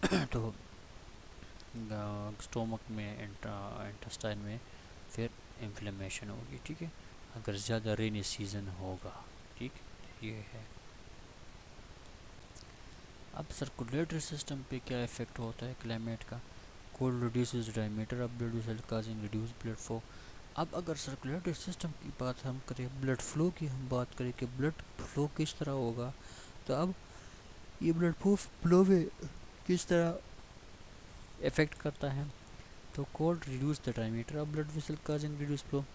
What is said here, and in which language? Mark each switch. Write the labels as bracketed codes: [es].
[ur] تو اسٹومک میں، انٹسٹائن میں پھر انفلیمیشن ہوگی، ٹھیک ہے، اگر زیادہ رینی سیزن ہوگا، ٹھیک. یہ ہے. اب سرکولیٹری سسٹم پہ کیا افیکٹ ہوتا ہے کلائمیٹ کا؟ [en] cold reduces diameter of blood vessel causing reduced blood flow. [ur] اب اگر سرکولیٹری سسٹم کی بات ہم کریں، بلڈ فلو کی ہم بات کریں کہ بلڈ فلو کس طرح ہوگا، تو اب یہ بلڈ فلو میں کس طرح افیکٹ کرتا ہے، تو [en] Cold reduce the diameter of blood vessel causing reduce flow.